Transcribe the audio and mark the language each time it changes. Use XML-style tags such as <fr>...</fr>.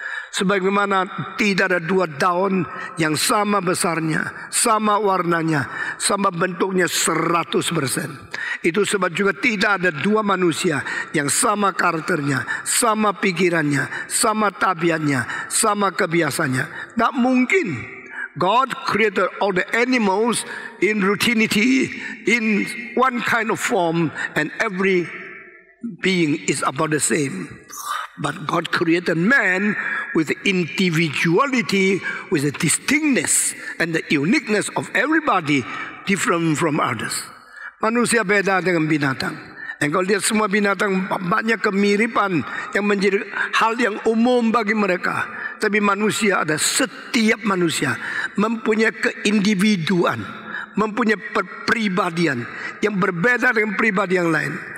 <id>Sebagaimana tidak ada 2 daun yang sama besarnya, sama warnanya, sama bentuknya 100%. Itu sebab juga tidak ada 2 manusia yang sama karakternya, sama pikirannya, sama tabiatnya, sama kebiasaannya. Tak mungkin.</id> <en>God created all the animals in routinity, in one kind of form, and every being is about the same. But God created man with individuality, with the distinctness and the uniqueness of everybody different from others.</en> <id>Manusia beda dengan binatang. Engkau lihat semua binatang banyak kemiripan yang menjadi hal yang umum bagi mereka. Tapi manusia ada, setiap manusia mempunyai keindividuan, mempunyai perpribadian yang berbeda dengan pribadi yang lain.</id>